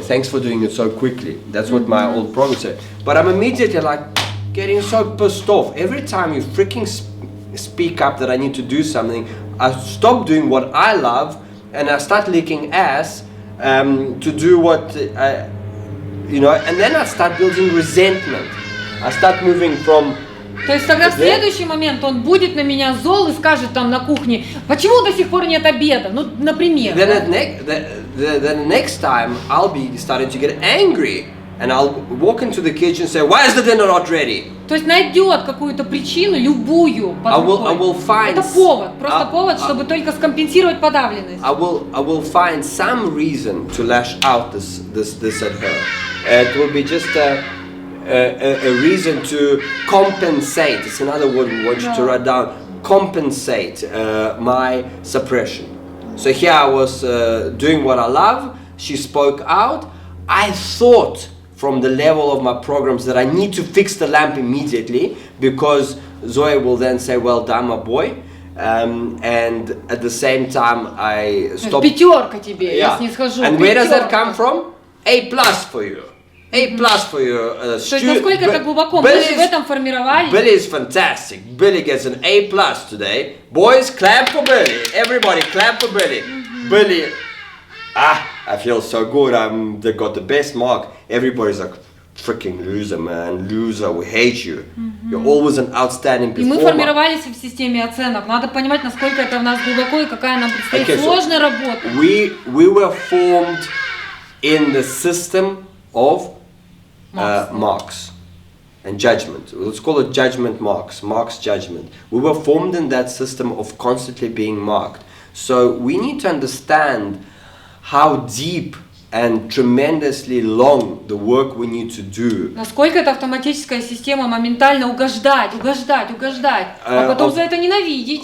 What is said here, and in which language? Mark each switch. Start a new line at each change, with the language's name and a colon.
English: Thanks for doing it so quickly. That's what my old program said. But I'm immediately like getting so pissed off. Every time you freaking speak up that I need to do something, I stop doing what I love and I start licking ass to do what, and then I start building resentment. I start moving from...
Russian: То есть тогда в следующий момент он будет на меня зол и скажет там на кухне, почему до сих пор нет обеда? Ну, например.
English: Then the next time I'll be starting to get angry and I'll walk into the kitchen and say, why is the dinner not ready?
Russian: То есть найдет какую-то причину, любую, под рукой. Это повод, просто повод, чтобы только скомпенсировать подавленность.
English: I will find some reason to lash out this at her. It will be just a reason to compensate. It's another word we want you to write down. Compensate my suppression. So here I was doing what I love. She spoke out. I thought from the level of my programs that I need to fix the lamp immediately, because Zoya will then say, well done, my boy. And at the same time I stop.
Russian: Пятерка тебе, я снисхожу.
English: And where does that come from? A+ for you. A+ for you.
Russian: То есть насколько это глубоко, мы же в этом формировались.
English: Billy is fantastic. Billy gets an A+ today. Boys, clap for Billy. Everybody clap for Billy. Billy, I feel so good. They got the best mark. Everybody's like, freaking loser, man. Loser, we hate you. You're always an outstanding performer.
Russian: И мы формировались в системе оценок. Надо понимать, насколько это в нас глубоко и какая нам предстоит сложная работа.
English: We were formed in the system of marks and judgment. Let's call it judgment marks, judgment. We were formed in that system of constantly being marked. So we need to understand how deep and tremendously long the work we need to do.
Russian: Naсколько эта автоматическая система моментально угождать, а потом за это ненавидеть.